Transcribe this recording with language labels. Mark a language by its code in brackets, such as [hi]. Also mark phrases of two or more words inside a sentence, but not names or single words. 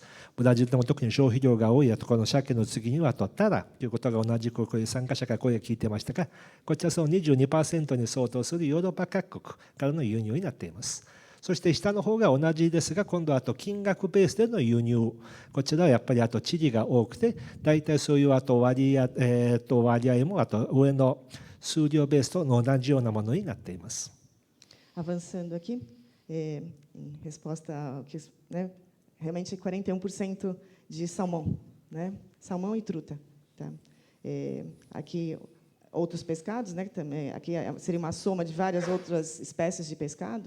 [ja] ブラジルでも特に消費量が多いこの鮭の次にはタラということが同じく参加者から声が聞いていましたが、こちらその 22% に相当するヨーロッパ各国からの輸入になっています。そして下の方が同じですが、今度は金額ベースでの輸入、こちらはやっぱりチリが多くて、大体そういう割合も上の数量ベースと同じようなものになっています。 [pt] Avançando aqui, em resposta ao que, né, realmente 41% de salmão, né? Salmão e truta, tá? Aqui outros pescados, né? Também aqui seria uma soma de várias outras espécies de pescado.